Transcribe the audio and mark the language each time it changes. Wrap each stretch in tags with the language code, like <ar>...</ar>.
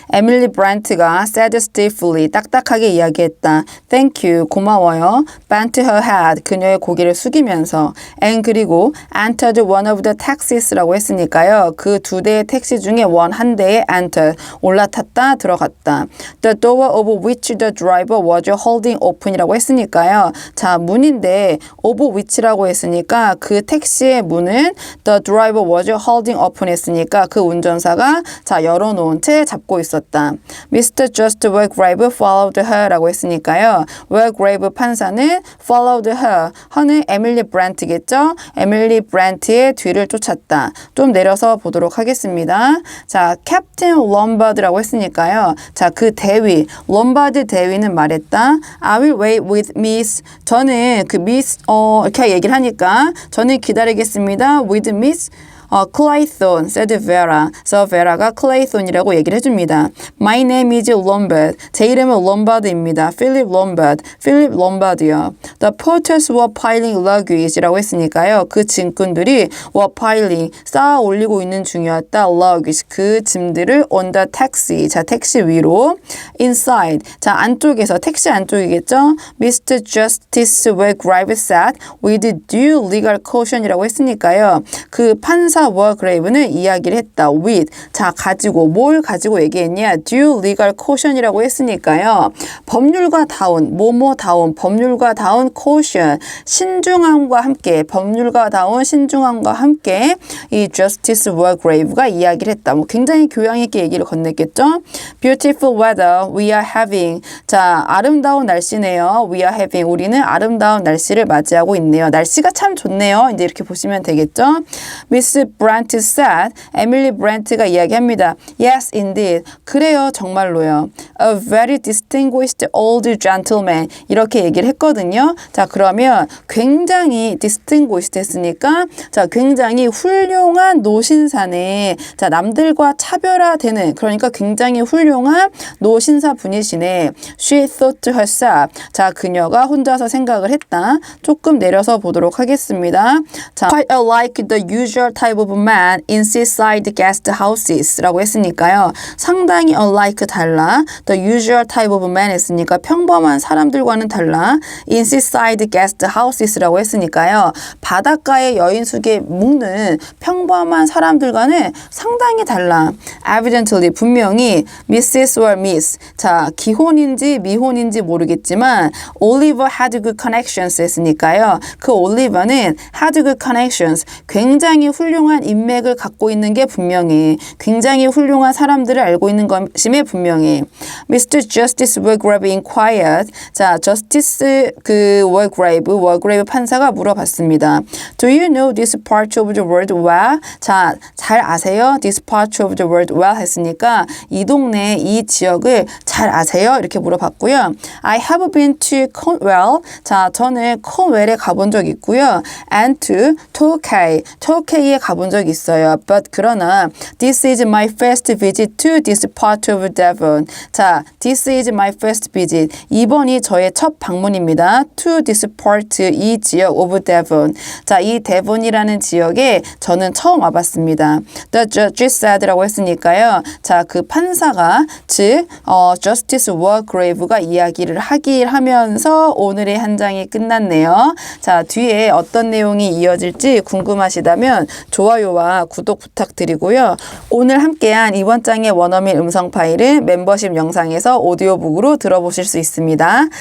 <ko>에밀리 브란트가</ko> <en>said stiffly</en> <ko>딱딱하게 이야기했다.</ko> <en>Thank you.</en> <ko>고마워요.</ko> <en>Bent her head.</en> <ko>그녀의 고개를 숙이면서</ko> <en>and 그리고 entered one of the taxis라고 했으니까요.</en> <ko>그 2대의 택시 중에 한 대에 enter 올라탔다 들어갔다.</ko> <en>The door of which the driver was holding open이라고 했으니까요.</en> <ko>자, 문인데 of which라고 했으니까 그 택시의 문은</ko> <en>the driver was holding open</en> <ko>했으니까 그 운전사가 자, 열어놓은 채 잡고 있었다.</ko> <en>Mr. Just Walgrave followed her라고 했으니까요.</en> <ko>Walgrave 판사는</ko> <en>followed her</en> <ko>허는 에밀리 브란트겠죠? 에밀리 브란트의 뒤를 쫓았다. 좀 내려서 보도록 하겠습니다. 자, 캡틴 럼바드라고 했으니까요. 자, 그 대위, 럼바드 대위는 말했다.</ko> <en>I will wait with Miss.</en> <ko>저는 그 Miss, 이렇게 얘기를 하니까 저는 기다리겠습니다.</ko> <en>With Miss. Clayton, said Vera.</en> <ko>그래서 Vera가 Clayton이라고 얘기를 해줍니다.</ko> <en>My name is Lombard.</en> <ko>제 이름은 Lombard입니다.</ko> <en>Philip Lombard. Philip Lombard요. The porters were piling luggage라고 했으니까요.</en> <ko>그 짐꾼들이 were piling, 쌓아 올리고 있는 중이었다. luggage, 그 짐들을</ko> <en>on the taxi,</en> <ko>자, 택시 위로. Inside, 자, 안쪽에서, 택시 안쪽이겠죠.</ko> <en>Mr. Justice Walgrave sat with due legal caution이라고 했으니까요.</en> <ko>그 판사 판사 워그레이브는 이야기를 했다.</ko> <en>with.</en> <ko>자, 가지고 뭘 가지고 얘기했냐?</ko> <en>due legal caution이라고 했으니까요.</en> <ko>법률가다운, 뭐뭐다운, 법률가다운 caution. 신중함과 함께, 법률가다운 신중함과 함께 이 Justice Wargrave가 이야기를 했다. 뭐 굉장히 교양 있게 얘기를 건넸겠죠?</ko> <en>Beautiful weather we are having.</en> <ko>자, 아름다운 날씨네요.</ko> <en>We are having.</en> <ko>우리는 아름다운 날씨를 맞이하고 있네요. 날씨가 참 좋네요. 이제 이렇게 보시면 되겠죠?</ko> <en>Miss Brent said.</en> <ko>에밀리 브렌트가 이야기합니다.</ko> <en>Yes, indeed.</en> <ko>그래요, 정말로요.</ko> <en>A very distinguished old gentleman.</en> <ko>이렇게 얘기를 했거든요. 자, 그러면 굉장히 distinguished 했으니까 자, 굉장히 훌륭한 노신사네. 자, 남들과 차별화되는 그러니까 굉장히 훌륭한 노신사 분이시네.</ko> <en>She thought to herself.</en> <ko>자, 그녀가 혼자서 생각을 했다. 조금 내려서 보도록 하겠습니다.</ko> <en>자, quite unlike the usual type of man in seaside guest houses 라고 했으니까요.</en> <ko>상당히 unlike 달라.</ko> <en>The usual type of man 했으니까</en> <ko>평범한 사람들과는 달라.</ko> <en>in seaside guest houses 라고 했으니까요.</en> <ko>바닷가의 여인숙에 묵는 평범한 사람들과는 상당히 달라.</ko> <en>Evidently 분명히 Mrs. or Miss.</en> <ko>자, 기혼인지 미혼인지 모르겠지만</ko> <en>Oliver had good connections</en> <ko>했으니까요. 그 올리버는 had good connections. 굉장히 훌륭한 인맥을 갖고 있는 게 분명해. 굉장히 훌륭한 사람들을 알고 있는 것임에 분명해.</ko> <en>Mr. Justice Wargrave inquired.</en> <ko>자, Justice Wargrave 판사가 물어봤습니다.</ko> <en>Do you know this part of the world well?</en> <ko>자, 잘 아세요?</ko> <en>This part of the world well</en> <ko>했으니까 이 동네, 이 지역을 잘 아세요? 이렇게 물어봤고요.</ko> <en>I have been to Cornwall.</en> <ko>자, 저는 코웰에 가본 적 있고요.</ko> <en>And to Torquay에</en> <ko>가본 적 있어요.</ko> <en>But</en> <ko>그러나</ko> <en>this is my first visit to this part of Devon. 자, this is my first visit.</en> <ko>이번이 저의 첫 방문입니다.</ko> <en>To this part,</en> <ko>이 지역</ko> <en>of Devon.</en> <ko>자, 이 데본이라는 지역에 저는 처음 와봤습니다.</ko> <en>The judge said라고 했으니까요.</en> <ko>자, 그 판사가 즉 Justice Wargrave가 이야기를 하면서 오늘의 한 장이 끝났네요. 자, 뒤에 어떤 내용이 이어질지 궁금하시다면 좋아요와 구독 부탁드리고요. 오늘 함께한 이번 장의 원어민 음성 파일은 멤버십 영상에서 오디오북으로 들어보실 수 있습니다.</ko>